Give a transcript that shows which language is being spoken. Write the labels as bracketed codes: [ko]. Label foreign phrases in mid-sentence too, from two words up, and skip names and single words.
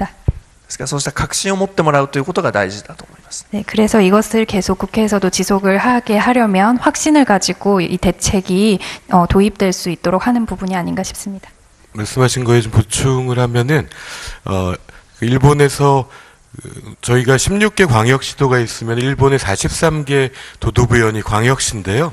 [ja] ですからそうした確信を持ってもらうということが大事だと思います。 [ko] 네, 그래서 이것을 계속 국회에서도 지속을 하게 하려면 확신을 가지고 이 대책이 도입될 수 있도록 하는 부분이 아닌가 싶습니다. 말씀하신 거에 좀 보충을 하면은 일본에서 저희가 16개 광역시도가 있으면 일본의 43개 도도부현이 광역시인데요.